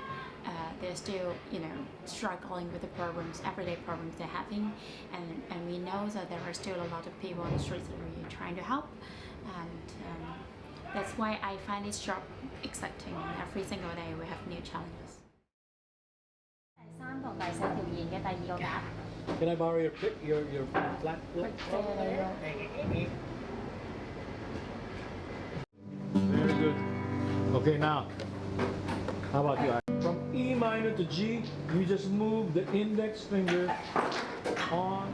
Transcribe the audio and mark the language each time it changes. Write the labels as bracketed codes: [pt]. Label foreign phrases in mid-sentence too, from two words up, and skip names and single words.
[en] They're still, you know, struggling with the problems, everyday problems they're having. And we know that there are still a lot of people on the streets that we're trying to help. And that's why I find this job exciting. Every single day we have new challenges. [yue] 第三同第四條弦嘅第二個格。 [en] Can I borrow your flat? Very good. Okay, now, how about you? From E minor to G, you just move the index finger on.